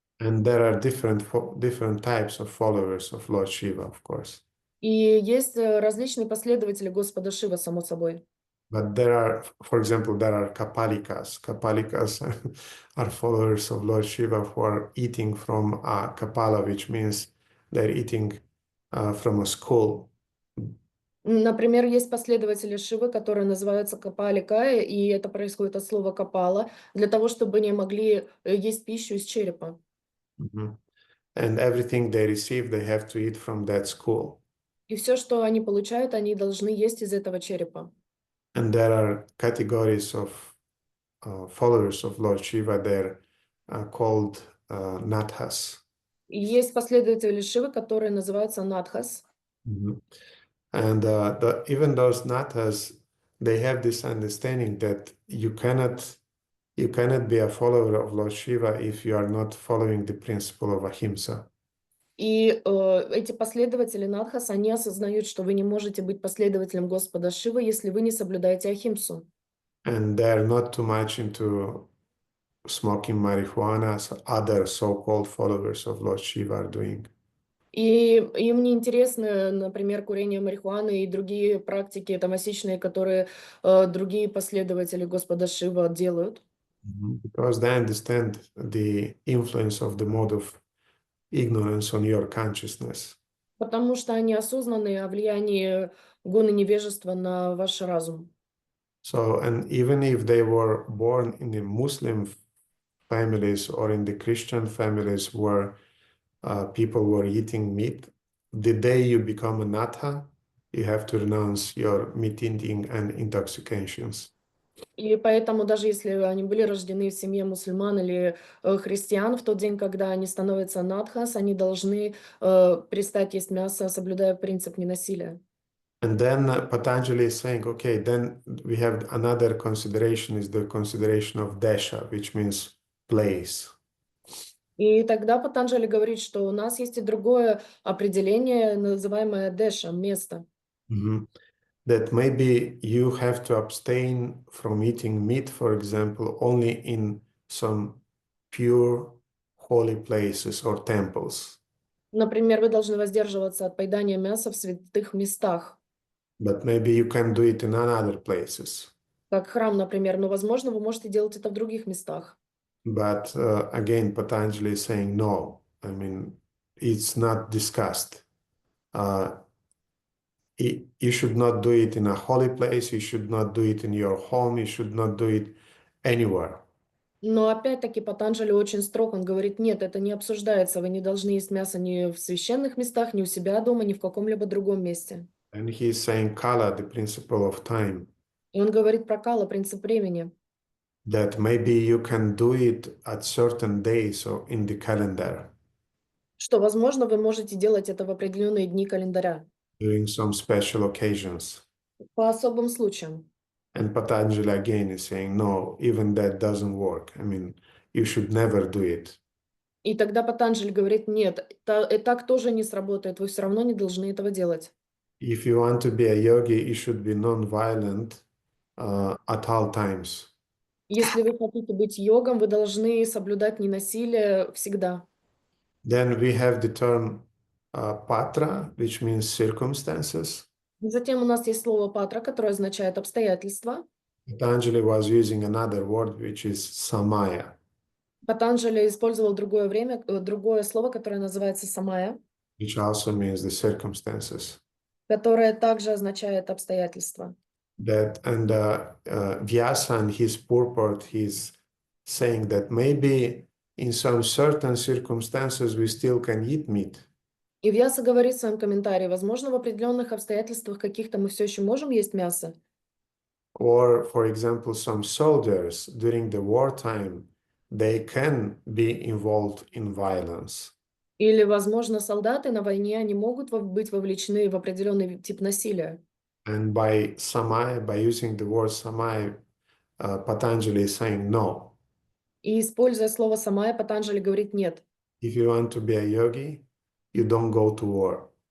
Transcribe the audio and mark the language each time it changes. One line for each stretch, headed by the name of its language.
English: And there are different types of followers of Lord Shiva, of course.
Russian: И есть различные последователи Господа Шива, само собой.
English: But there are, for example, there are kapalikas. Kapalikas are followers of Lord Shiva who are eating from a kapala, which means they're eating from a skull.
Russian: Например, есть последователи Шивы, которые называются Капали-Кая, и это происходит от слова капала, для того, чтобы они могли есть пищу из черепа. Mhm.
English: And everything they receive, they have to eat from that skull.
Russian: И все, что они получают, они должны есть из этого черепа.
English: And there are categories of followers of Lord Shiva. They're called nathas.
Russian: И есть последователи Шивы, которые называются Надхас. Mhm.
English: And even those nathas, they have this understanding that you cannot be a follower of Lord Shiva if you are not following the principle of ahimsa.
Russian: И эти последователи Надхас, они осознают, что вы не можете быть последователем Господа Шивы, если вы не соблюдаете Ахимсу.
English: And they are not too much into smoking marijuana as other so-called followers of Lord Shiva are doing.
Russian: И им не интересно, например, курение марихуаны и другие практики тамасичные, которые другие последователи Господа Шива делают.
English: Because they understand the influence of the mode of ignorance on your consciousness.
Russian: Потому что они осознаны о влиянии гуны невежества на ваш разум.
English: So, and even if they were born in the Muslim families or in the Christian families where people were eating meat, the day you become a natha, you have to renounce your meat eating and intoxications.
Russian: И поэтому даже если они были рождены в семье мусульман или христиан, в тот день, когда они становятся надхас, они должны перестать есть мясо, соблюдая принцип ненасилия.
English: And then Patanjali is saying, okay, then we have another consideration is the consideration of desha, which means place.
Russian: И тогда Патанджали говорит, что у нас есть и другое определение, называемое деша, место. Mhm.
English: That maybe you have to abstain from eating meat, for example, only in some pure holy places or temples.
Russian: Например, вы должны воздерживаться от поедания мяса в святых местах,
English: But maybe you can do it in other places.
Russian: как храм, например, но, возможно, вы можете делать это в других местах.
English: But again, Patanjali is saying no. I mean, it's not discussed. You should not do it in a holy place. You should not do it in your home. You should not do it anywhere.
Russian: Но опять-таки Патанджали очень строг, он говорит, нет, это не обсуждается, вы не должны есть мясо ни в священных местах, ни у себя дома, ни в каком-либо другом месте.
English: And he's saying kala, the principle of time,
Russian: И он говорит про кала, принцип времени,
English: that maybe you can do it at certain days or in the calendar
Russian: что, возможно, вы можете делать это в определенные дни календаря,
English: during some special occasions.
Russian: по особым случаям.
English: And Patanjali again is saying, no, even that doesn't work. I mean, you should never do it.
Russian: И тогда Патанджали говорит, нет, так тоже не сработает, вы все равно не должны этого делать.
English: If you want to be a yogi, you should be non-violent at all times.
Russian: Если вы хотите быть йогом, вы должны соблюдать ненасилие всегда.
English: Then we have the term patra, which means circumstances.
Russian: Затем у нас есть слово патра, которое означает обстоятельства.
English: Patanjali was using another word, which is samaya.
Russian: Патанджали использовал другое слово, которое называется самая,
English: Which also means the circumstances.
Russian: которое также означает обстоятельства.
English: That and Vyasa in his purport, he's saying that maybe in some certain circumstances we still can eat meat.
Russian: И Вьяса говорит в своем комментарии, возможно, в определенных обстоятельствах каких-то мы все еще можем есть мясо.
English: Or, for example, some soldiers during the wartime, they can be involved in violence.
Russian: Или, возможно, солдаты на войне, они могут быть вовлечены в определенный тип насилия.
English: And by samaya, by using the word samaya, Patanjali is saying no.
Russian: И, используя слово «самая», Патанджали говорит «нет».
English: If you want to be a yogi, you don't go to war.